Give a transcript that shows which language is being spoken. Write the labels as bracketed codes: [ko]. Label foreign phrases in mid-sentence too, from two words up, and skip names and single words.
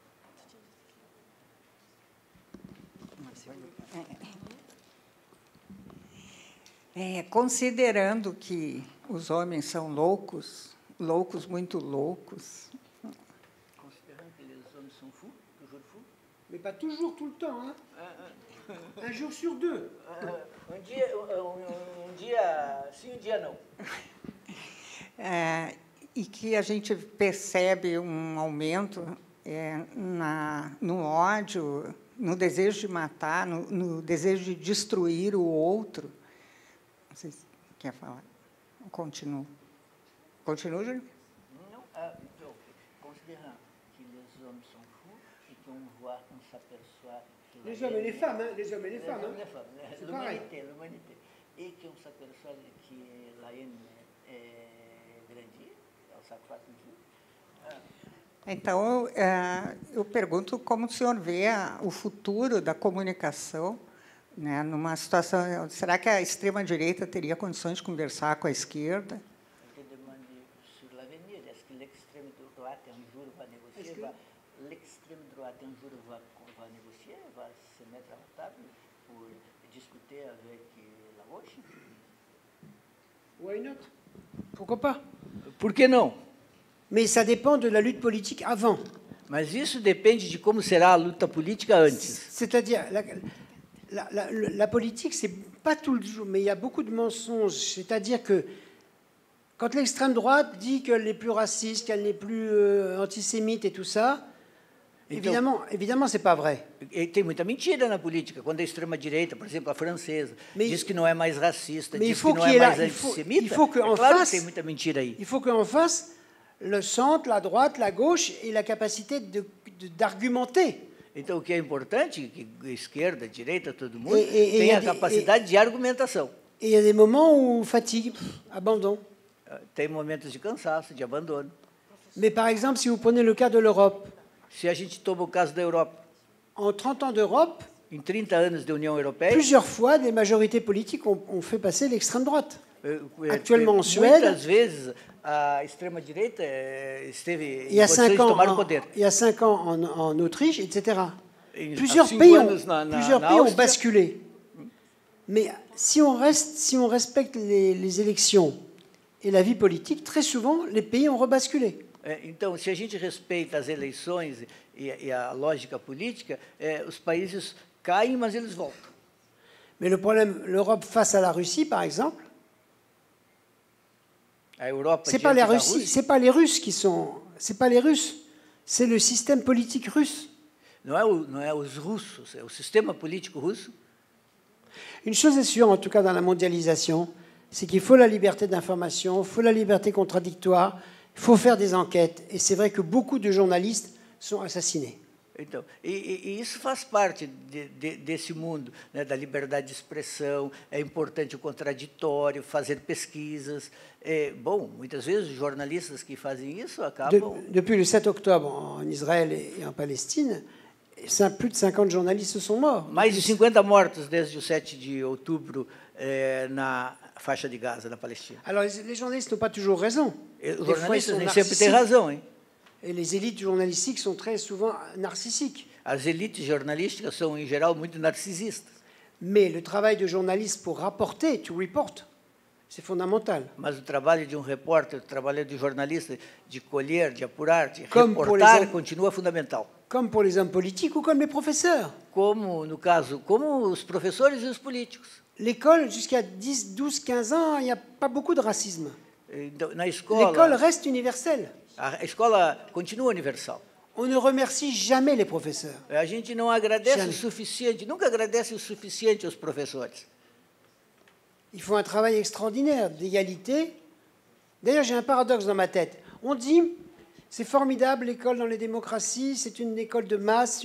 [pt] Considerando que os homens são loucos, muito loucos. Considerando que os homens são [fr] fous, toujours fous? Mais pas toujours, tout le temps. Hein. Un jour sur deux. [pt] Um dia sim, um dia não. E que a gente percebe um aumento no ódio, no desejo de matar, no desejo de destruir o outro. Não sei se quer falar. Continuo. Continua, Júlio? Não, então, considerando que os homens são fous e [fr] qu'on voit, on s'aperçoit que Les hommes et les femmes, hein, les hommes et les femmes. hein. L'humanité. Et qu'on s'aperçoit que la haine est grandie, on s'accroît toujours. [pt] Então, eu pergunto como o senhor vê o futuro da comunicação, né, numa situação... Será que a extrema-direita teria condições de conversar com a esquerda? [fr] Je demande sur l'avenir, est-ce que l'extrême droite un jour va négocier, l'extrême droite un jour va négocier, va se mettre à la table pour discuter avec la gauche? [en] Why not? [fr] Pourquoi pas? [pt] Por que não? [fr] Mais ça dépend de la lutte politique avant. [pt] Mas isso depende de como será a luta política antes. [fr] C'est-à-dire, la politique, c'est pas tout le jour, mais il y a beaucoup de mensonges. C'est-à-dire que quand l'extrême droite dit qu'elle n'est plus raciste, qu'elle n'est plus antisémite et tout ça, évidemment, c'est pas vrai. [pt] E tem muita mentira na política. Quando a extrema-direita, por exemplo, a francesa, diz que não é mais racista, diz que não é mais antissemita, é claro que tem muita mentira aí. [fr] Il faut qu'en face, le centre, la droite, la gauche ait la capacité d'argumenter. [pt] Então, o que é importante, que a esquerda, a direita, todo mundo, tem a capacidade de argumentação. [fr] Et il y a des moments où fatigue, abandon. [pt] Tem momentos de cansaço, de abandono. [fr] Mais par exemple, si vous prenez le cas de l'Europe, [pt] se a gente toma o caso da Europa, [fr] en 30 ans d'Europe, [pt] em 30 anos de União Europeia, [fr] plusieurs fois, des majorités politiques ont fait passer l'extrême droite. Actuellement en Suède, [pt] muitas vezes a extrema-direita esteve em condições de tomar o poder. [fr] Il y a 5 ans en Autriche, etc. Plusieurs pays ont basculé. Mais si on respecte les élections et la vie politique, très souvent, les pays ont rebasculé. [pt] Então, se a gente respeita as eleições e a lógica política, os países caem, mas eles voltam. [fr] Mais le problème, l'Europe face à la Russie, par exemple, c'est pas les Russes, c'est pas les Russes qui sont, c'est pas les Russes, c'est le système politique russe. [pt] Não é os russos, é o sistema político russo. [fr] Une chose est sûre, en tout cas dans la mondialisation, c'est qu'il faut la liberté d'information, il faut la liberté contradictoire, il faut faire des enquêtes. Et c'est vrai que beaucoup de journalistes sont assassinés. [pt] Então, isso faz parte desse mundo, né, da liberdade de expressão. É importante o contraditório, fazer pesquisas. Bom, muitas vezes os jornalistas que fazem isso acabam... [fr] Depuis le 7 octobre en Israël et en Palestine, plus de 50 journalistes sont morts. [pt] Mais de 50 mortos desde o 7 de outubro na faixa de Gaza, na Palestina. [fr] Alors, les journalistes n'ont pas toujours raison. [pt] Os jornalistas nem sempre têm razão, [fr] hein? Et les élites journalistiques sont très souvent narcissiques. [pt] As elites jornalísticas são, em geral, muito narcisistas. [fr] Mais le travail de journaliste pour rapporter, [en] to report, [fr] c'est fondamental. [pt] Mas o trabalho de repórter, o trabalho de jornalista, de colher, de apurar, de reportar, continua fundamental. [fr] Comme pour les hommes politiques ou comme les professeurs. [pt] Como, no caso, como os professores e os políticos. [fr] L'école, jusqu'à 10, 12, 15 ans, il n'y a pas beaucoup de racisme. [pt] Na escola, [fr] l'école reste universelle. [pt] A escola continua universal. [fr] On ne remercie jamais les professeurs. [pt] A gente não agradece o suficiente, nunca agradece o suficiente aos professores. [fr] Ils font un travail extraordinaire d'égalité. D'ailleurs, j'ai un paradoxe dans ma tête. On dit, c'est formidable l'école dans les démocraties, c'est une école de masse.